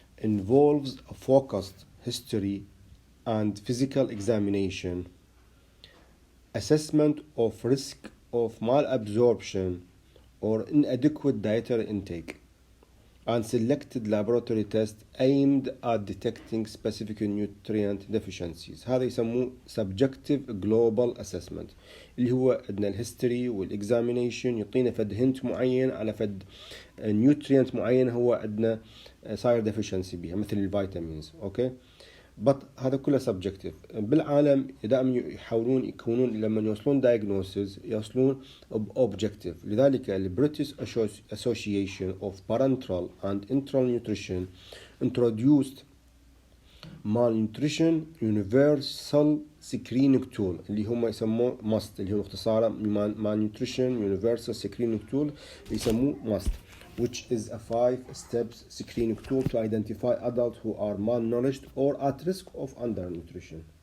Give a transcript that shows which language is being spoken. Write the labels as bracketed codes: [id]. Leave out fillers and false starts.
[en] involves a focused history and physical examination, assessment of risk of malabsorption or inadequate dietary intake, and selected laboratory tests aimed at detecting specific nutrient deficiencies. [ar] هذا يسموه subjective global assessment، اللي هو عندنا الهيستوري والاكزامينيشن يعطينا فد هنت معين على فد نيوترينت معين هو عندنا صاير deficiency بيها مثل الفيتامينز. اوكي but هذا كله subjective. بالعالم دائما يحاولون يكونون لما يوصلون diagnosis يوصلون objective. [en] لذلك ال British Association of Parenteral and Enteral Nutrition introduced malnutrition universal screening tool [ar] اللي هم يسموه [en] MUST، [ar] اللي هو اختصاره [en] malnutrition universal screening tool يسموه MUST, which is a 5-step screening tool to identify adults who are malnourished or at risk of undernutrition.